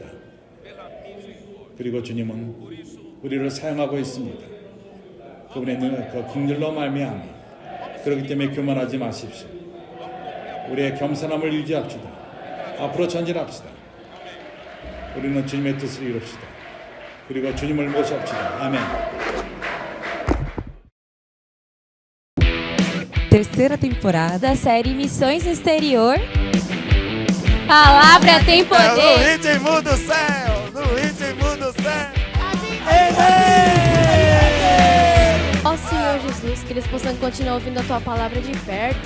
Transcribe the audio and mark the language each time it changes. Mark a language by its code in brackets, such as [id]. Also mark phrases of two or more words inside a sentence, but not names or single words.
[ko] 그리고 주님은 우리를 사용하고 있습니다. 그분의 그 긍휼로 말미암아. 그렇기 때문에 교만하지 마십시오. 우리의 겸손함을 유지합시다. 앞으로 전진합시다. 우리는 주님의 뜻을 이룹시다. 그리고 주님을 모십시다. 아멘. [pt] Terceira temporada da série Missões no Exterior. Palavra tem No poder. ritmo do céu, no ritmo do céu. Ó Senhor Jesus, que eles possam continuar ouvindo a Tua palavra de perto.